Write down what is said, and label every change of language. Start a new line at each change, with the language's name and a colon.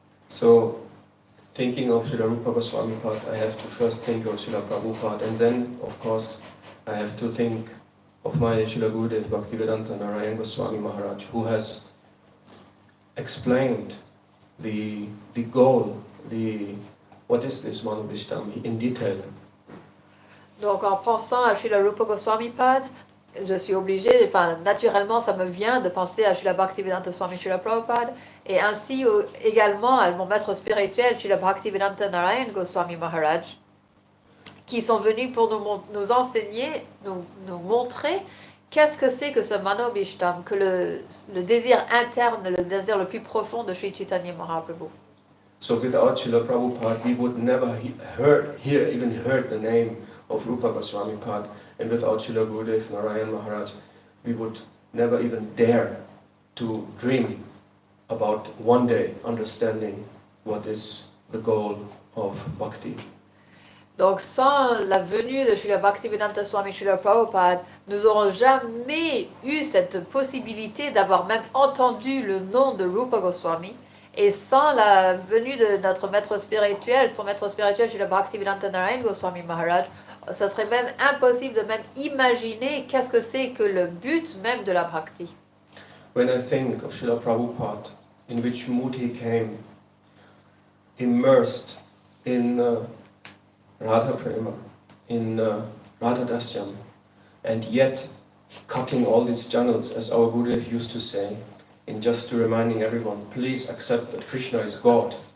English: So, thinking of Srila Rupa Goswami Pad, I have to first think of Srila Prabhupada, and then, of course, I have to think of my Srila Gurudev Bhaktivedanta Narayan Goswami Maharaj, who has explained the goal, what is this Manubhishtam in detail.
French: Donc en pensant à Srila Rupa Goswami Pad, je suis obligée, naturellement ça me vient de penser à Srila Bhaktivedanta Swami Srila Prabhupada et ainsi également à mon maître spirituel Srila Bhaktivedanta Narayan Goswami Maharaj, qui sont venus pour nous enseigner, nous montrer qu'est-ce que c'est que ce Manobhishtam, que le désir interne, le désir le plus profond de Sri Chaitanya Mahaprabhu.
English: So without Srila Prabhupada, we would never even heard the name of Rupa Goswami Pad, and without Srila Gurudev Narayan Maharaj, we would never even dare to dream about one day understanding what is the goal of bhakti.
French: Donc sans la venue de Srila Bhaktivedanta Swami Srila Prabhupada, nous n'aurons jamais eu cette possibilité d'avoir même entendu le nom de Rupa Goswami. Et sans la venue de notre maître spirituel, son maître spirituel Srila Bhaktivedanta Narayan Goswami Maharaj, ça serait même impossible de même imaginer qu'est-ce que c'est que le but même de la bhakti.
English: When I think of Srila Prabhupada, in which mood he came, immersed in Radha Prema, in Radha Dasyam, and yet cutting all these channels, as our Gurudev used to say, in just reminding everyone, please accept that Krishna is God.